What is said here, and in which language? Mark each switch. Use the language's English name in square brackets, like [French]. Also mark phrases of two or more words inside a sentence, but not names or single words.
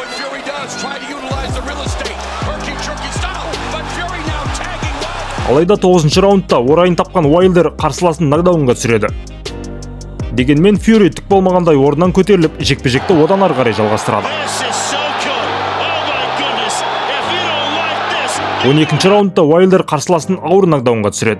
[English] Fury does try to utilize the real estate, herky-jerky style, but Fury now tagging Wilder. [Kazakh] Алайда 9-ші раундта орайын тапқан Уайлдер қарсыласын нокдаунға түсіреді. Дегенмен Фьюри түк болмағандай орнынан көтеріліп, жекпе-жекті одан ары қарай жалғастырады. 12-ші раундта Уайлдер қарсыласын ауыр нокдаунға түсіреді.